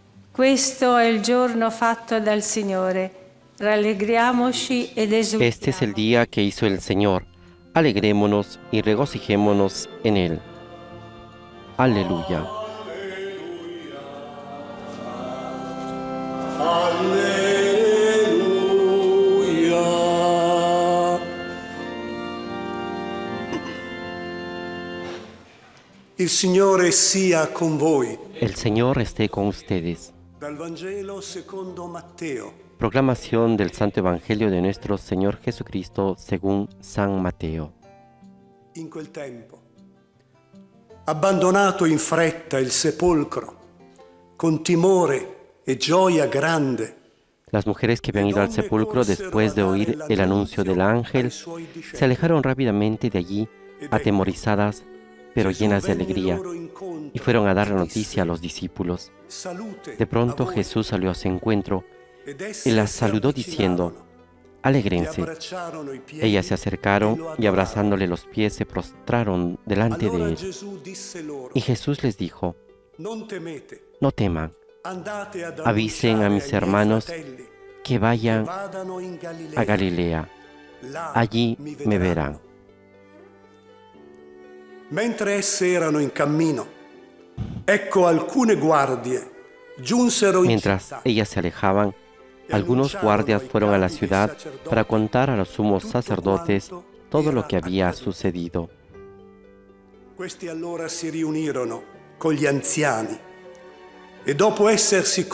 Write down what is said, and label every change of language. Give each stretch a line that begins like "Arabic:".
Italian: Questo è il giorno fatto dal Signore. Rallegriamoci ed esultiamo.
Spanish: Este es el día que hizo el Señor. Alegrémonos y regocijémonos en él. Aleluya.
Italian: Alleluia. Il Signore sia con voi.
Spanish: El Señor esté con ustedes.
Italian: Dal Vangelo secondo Matteo.
Spanish: Proclamación del Santo Evangelio de nuestro Señor Jesucristo según San Mateo.
Italian: In quel tempo, abbandonato in fretta il sepolcro, con timore e gioia grande,
Spanish: Las mujeres que habían ido al sepulcro después de oír el anuncio del ángel se alejaron rápidamente de allí, atemorizadas, pero llenas de alegría, y fueron a dar la noticia a los discípulos. De pronto Jesús salió a su encuentro y las saludó diciendo: «Alégrense». Ellas se acercaron y abrazándole los pies se prostraron delante de él. Y Jesús les dijo: «No teman, avisen a mis hermanos que vayan a Galilea. Allí me verán».
Italian: Mentre esse erano in cammino, ecco alcune guardie giunsero in
Spanish: Mientras
Italian: città.
Spanish: ellas se alejaban, algunos guardias fueron a la ciudad para contar a los sumos sacerdotes todo lo que había sucedido.
Italian: Questi allora si riunirono con gli anziani e dopo essersi